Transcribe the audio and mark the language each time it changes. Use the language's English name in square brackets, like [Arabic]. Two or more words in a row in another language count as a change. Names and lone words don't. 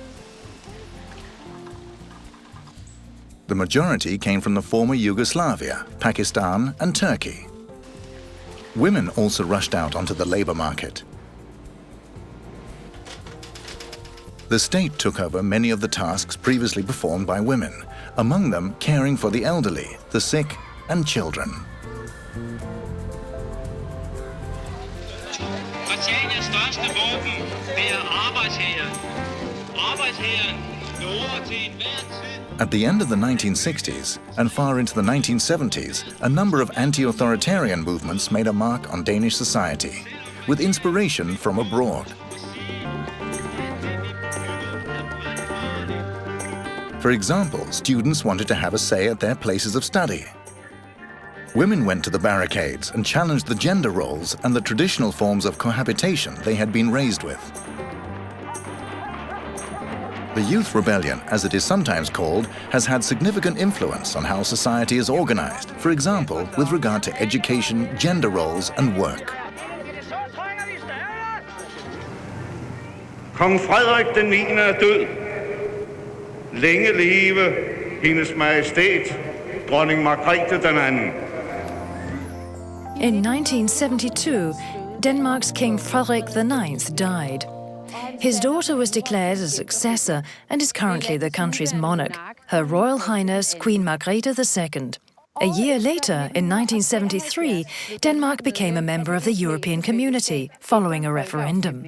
[English] The majority came from the former Yugoslavia, Pakistan, and Turkey. Women also rushed out onto the labor market. The state took over many of the tasks previously performed by women, among them caring for the elderly, the sick, and children. [Danish] Christianias største våben, det arbejdshæren. Arbejdshæren lover til enhver tid. [English] At the end of the 1960s and far into the 1970s, a number of anti-authoritarian movements made a mark on Danish society, with inspiration from abroad. For example, students wanted to have a say at their places of study. Women went to the barricades and challenged the gender roles and the traditional forms of cohabitation they had been raised with. The Youth Rebellion, as it is sometimes called, has had significant influence on how society is organized, for example, with regard to education, gender roles, and work. [Danish] Kong Frederik den 9. er død. Længe leve hendes majestæt, dronning Margrethe den anden. [English] In 1972, Denmark's King Frederik IX died. His daughter was declared a successor and is currently the country's monarch, Her Royal Highness Queen Margrethe II. A year later, in 1973, Denmark became a member of the European Community, following a referendum.